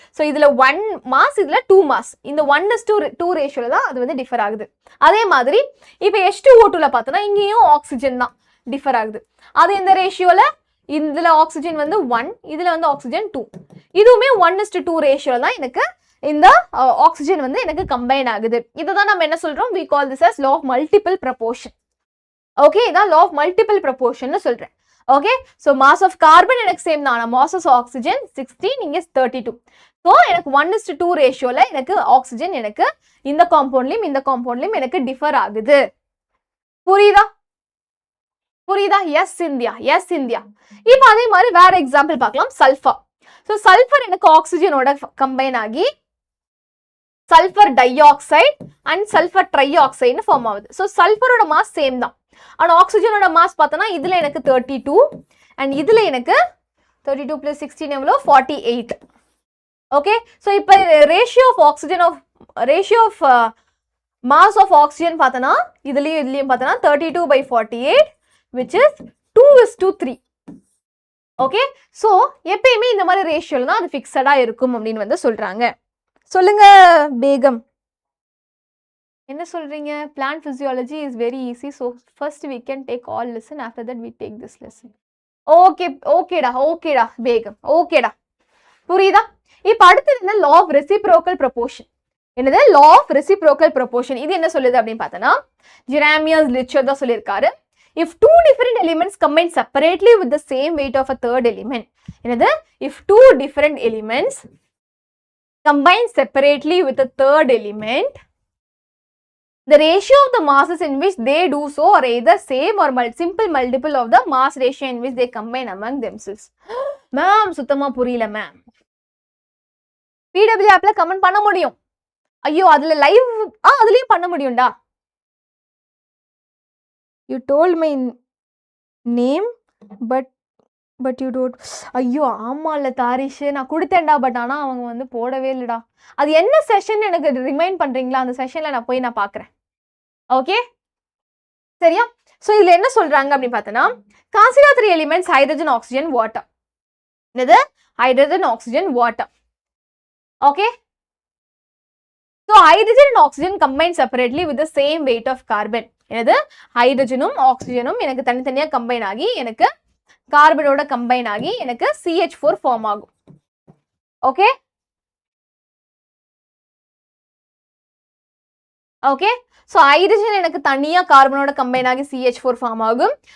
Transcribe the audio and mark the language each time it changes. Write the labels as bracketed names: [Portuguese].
[Tamil] So இதில் 1 mass, இதில் 2 mass. இந்த 1:2 ரேஷியோவில் தான் அது வந்து டிஃபர் ஆகுது. அதே மாதிரி இப்போ H2O2ல பார்த்தோன்னா இங்கேயும் ஆக்சிஜன் தான் டிஃபர் ஆகுது. அது இந்த ரேஷியோவில் இதில் ஆக்சிஜன் வந்து 1, இதில் வந்து ஆக்சிஜன் 2. இதுவுமே 1:2 ரேஷியோவில் தான் எனக்கு இந்த ஆக்சிஜன் வந்து எனக்கு கம்பைன் ஆகுது. இதை தான் நம்ம என்ன சொல்கிறோம்? [English] we call this as law of multiple proportion. [Tamil] Okay, இதான் [English] law of multiple proportion [Tamil] சொல்கிறேன். Okay, so mass of carbon எனக்கு சேம் தான், ஆனால் மாஸ் ஆஃப் ஆக்சிஜன் 16, இங்கே 32. ஸோ எனக்கு 1:2 ரேஷியோவில் எனக்கு ஆக்சிஜன் எனக்கு இந்த காம்பவுண்ட்லையும் இந்த காம்பவுண்ட்லையும் எனக்கு டிஃபர் ஆகுது. புரியுதா? புரியுதா? S India, S India. இப்போ அதே மாதிரி வேற எக்ஸாம்பிள் பார்க்கலாம். சல்ஃபர். ஸோ சல்ஃபர் எனக்கு ஆக்சிஜனோட கம்பைன் ஆகி sulphur di oxide and sulphur try ஆக்சைடுன்னு form ஆகுது. ஸோ சல்ஃபரோட மாஸ் சேம் தான், ஆனால் ஆக்சிஜனோட மாஸ் பார்த்தோன்னா இதில் எனக்கு 32 அண்ட் இதில் எனக்கு 32 + 16 எவ்வளோ? 48. ஓகே, ஸோ இப்போ ratio of mass of oxygen பார்த்தோன்னா இதுலேயும் பார்த்தோன்னா 32/48 [English] which is 2:3. [Tamil] ஓகே, ஸோ எப்பயுமே இந்த மாதிரி ரேஷியோவில் தான் அது ஃபிக்ஸடாக இருக்கும் அப்படின்னு வந்து சொல்கிறாங்க. சொல்லுங்க பேகம், என்ன சொல்றீங்க? [English] Plant physiology is very easy, so first we can take all lesson, after that we take this lesson. [Tamil] ஓகேடா பேகம், ஓகேடா, புரியுதா? இப்போ அடுத்தது என்ன? [English] law of reciprocal proportion. [Tamil] என்னது? [English] law of reciprocal proportion. [Tamil] இது என்ன சொல்லுது அப்படின்னு பார்த்தோன்னா ஜெரேமியஸ் லிச்சர் தான் சொல்லியிருக்காரு. [English] if two different elements combine separately with the same weight of a third element. [Tamil] என்னது? [English] if two different elements combine separately with a third element, the ratio of the masses in which they do so are either same or simple multiple of the mass ratio in which they combine among themselves. [Tamil] Ma'am சுத்தமா புரியல ma'am. PW ஆப்ல comment பண்ண முடியும். ஐயோ, அதுல live அதுலயும் பண்ண முடியும்டா. [English] You told my name but you don't. [Tamil] ஐயோ ஆமால தாரிஷ், நான் கொடுத்தேன்டா, பட் ஆனால் அவங்க வந்து போடவே இல்லைடா. அது என்ன செஷன் எனக்கு ரிமைண்ட் பண்றீங்களா? அந்த செஷன்ல நான் போய் நான் பார்க்குறேன். ஓகே, சரியா? ஸோ இதில் என்ன சொல்றாங்க அப்படின்னு பார்த்தோன்னா [English] consider 3 elements hydrogen, oxygen, water. [Tamil] என்னது? [English] hydrogen, oxygen, water. [Tamil] Okay, so [English] hydrogen and oxygen combine separately with the same weight of carbon. [Tamil] என்னது? ஹைட்ரஜனும் ஆக்சிஜனும் எனக்கு தனித்தனியாக கம்பைன் ஆகி எனக்கு கார்பனோட கம்பைன் ஆகி எனக்கு CH4 ஃபார்ம் ஆகும். ஓகே, ஓகே, ஸோ ஹைட்ரஜன் எனக்கு தனியாக கார்பனோட கம்பைன் ஆகி CH4 ஃபார்ம் ஆகும்.